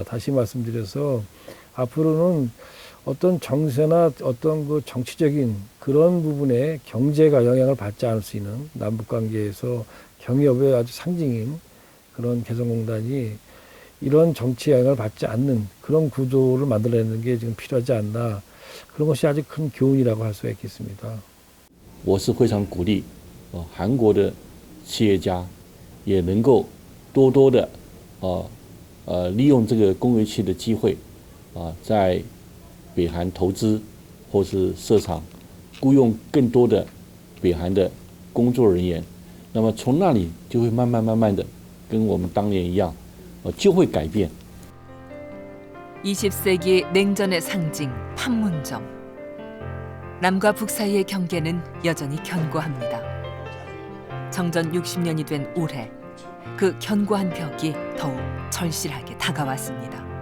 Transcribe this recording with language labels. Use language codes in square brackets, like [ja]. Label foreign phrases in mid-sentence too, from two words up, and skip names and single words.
[ko] 다시 말씀드려서 앞으로는 어떤 정세나 어떤 그 정치적인 그런 부분에 경제가 영향을 받지 않을 수 있는 남북관계에서 경협의 아주 상징인 그런 개성공단이 이런 정치 영향을 받지 않는 그런 구조를 만들어내는 게 지금 필요하지 않나, 그런 것이 아주 큰 교훈이라고 할 수가 있겠습니다. [zh] 我是非常鼓励韩国的企业家也能够多多的利用这个工业区的机会在北韩投资或是设厂雇佣更多的北韩的工作人员，那么从那里就会慢慢的跟我们当年一样，就会改变。 [ko] 20세기 냉전의 상징 판문점. 남과 북 사이의 경계는 여전히 견고합니다. 정전 60년이 된 올해 그 견고한 벽이 더욱 절실하게 다가왔습니다.